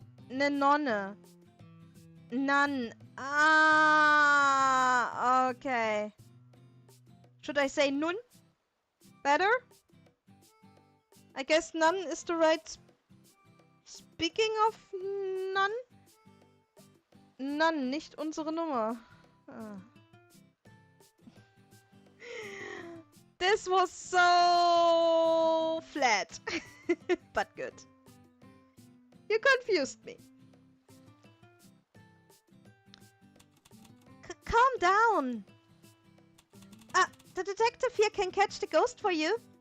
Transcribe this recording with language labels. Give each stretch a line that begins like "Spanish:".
German: Nonne. Nun.
English: Ah, okay. Should I say nun? Better? I guess nun is the right speaking of nun?
German: Nun, nicht unsere Nummer. Ah.
English: This was so flat, but good. You confused me. Calm down. The detective here can catch the ghost for you.